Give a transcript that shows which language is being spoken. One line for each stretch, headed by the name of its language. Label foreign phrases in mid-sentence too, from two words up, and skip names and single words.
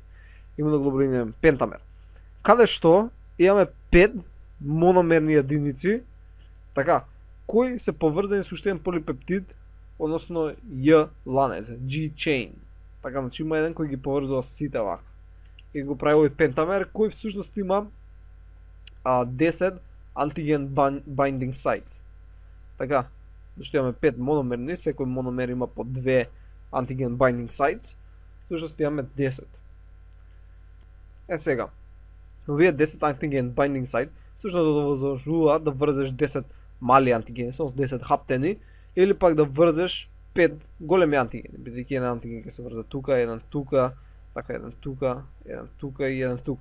Macedonian: Имуноглобулин М, пентамер. Каде што имаме 5 мономерни единици, така, кои се поврзани со уште еден полипептид, односно Ј ланец,
English: G chain.
Macedonian: Така, значи има еден кој ги поврзува сите вака. И го прави овој пентамер, кој всушност има 10 антиген
English: binding sites.
Macedonian: Така, зашто имаме 5 мономерни, секој мономер има по 2 антиген
English: binding sites,
Macedonian: всушност имаме 10. Сега, овие 10 антиген
English: binding site
Macedonian: всушност довозможуваат да врзеш 10 мали антигени, со 10 хаптени, или пак да врзеш 5 големи антигени, бидејќи еден антиген ќе се врзе тука, еден тука, така еден тука и еден тука.